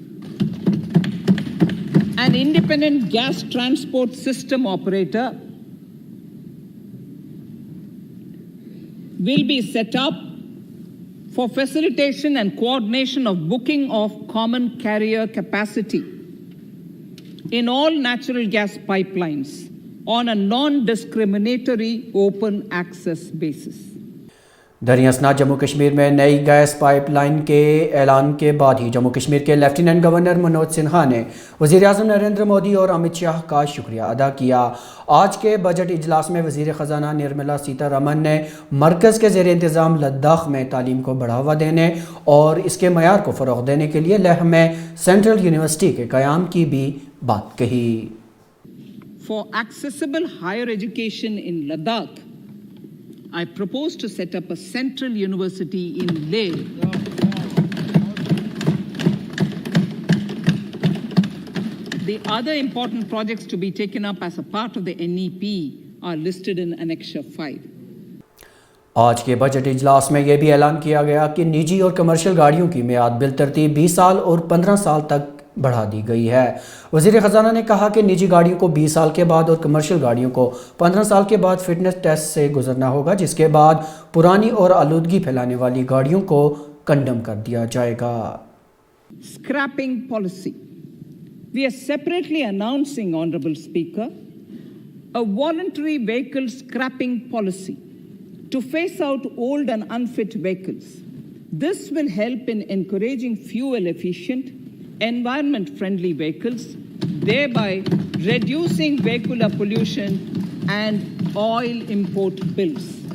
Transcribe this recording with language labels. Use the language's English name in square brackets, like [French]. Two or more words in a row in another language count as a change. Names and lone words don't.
[English] An independent gas transport system operator will be set up for facilitation and coordination of booking of common carrier capacity in all natural gas pipelines on a non-discriminatory open access basis. [Urdu] دریں اثنا جموں کشمیر میں نئی گیس پائپ لائن کے اعلان کے بعد ہی جموں کشمیر کے لیفٹیننٹ گورنر منوج سنہا نے وزیر اعظم نریندر مودی اور امت شاہ کا شکریہ ادا کیا۔ آج کے بجٹ اجلاس میں وزیر خزانہ نرملا سیتا رمن نے مرکز کے زیر انتظام لداخ میں تعلیم کو بڑھاوا دینے اور اس کے معیار کو فروغ دینے کے لیے لیہ میں سینٹرل یونیورسٹی کے قیام کی بھی بات کہی۔ [English] For accessible higher education in Ladakh, I propose to set up a central university in Leh. The other important projects to be taken up as a part of the NEP are listed in Annexure 5. [Urdu] آج کے بجٹ اجلاس میں یہ بھی اعلان کیا گیا کہ نجی اور کمرشل گاڑیوں کی میعاد بالترتیب 20 سال اور 15 سال تک بڑھا دی گئی ہے۔ وزیر خزانہ نے کہا کہ نجی گاڑیوں کو 20 سال کے بعد اور کمرشل گاڑیوں کو 15 سال کے بعد [English] fitness test [Urdu] سے گزرنا ہوگا، جس کے بعد پرانی اور آلودگی پھیلانے والی گاڑیوں کو کنڈم کر دیا جائے گا۔ [English] Scrapping policy. We are separately announcing, Honorable Speaker, a voluntary vehicle scrapping policy to phase out old and unfit vehicles. This will help in encouraging fuel-efficient, environment-friendly vehicles, thereby reducing vehicular pollution and oil import bills.